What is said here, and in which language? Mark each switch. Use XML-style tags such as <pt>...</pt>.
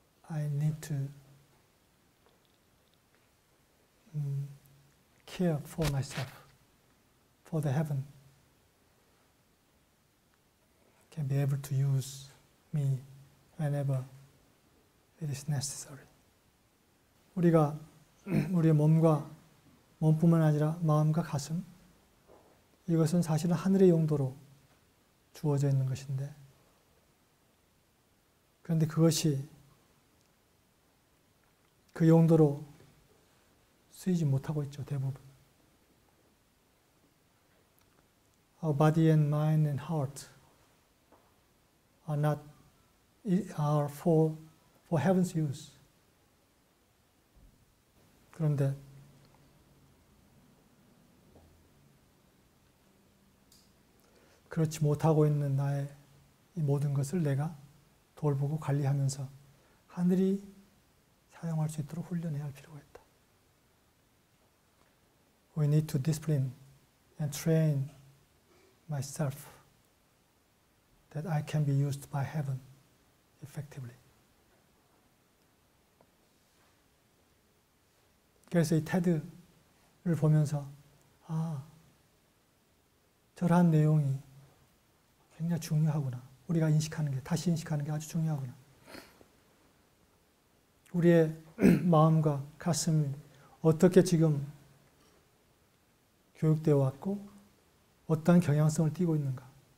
<en>I need to care for myself, for the heaven can be able to use me whenever it is necessary.</en> <ko>우리가 우리의 몸뿐만 아니라 마음과 가슴, 이것은 사실은 하늘의 용도로 주어져 있는 것인데, 그런데 그것이 그 용도로 쓰이지 못하고 있죠, 대부분.</ko> <en>Our body and mind and heart are for heaven's use.</en> <ko>그런데 그렇지 못하고 있는 나의 이 모든 것을 내가 돌보고 관리하면서 하늘이 사용할 수 있도록 훈련해야 할 필요가 있다.</ko> <en>We need to discipline and train myself that I can be used by heaven effectively.</en> <ko>그래서 이 테드를 보면서 저러한 내용이 굉장히 중요하구나. 우리가 다시 인식하는 게 아주 중요하구나. 우리의 마음과 가슴이 어떻게 지금 교육되어 왔고 어떠한 경향성을 띠고 있는가.</ko>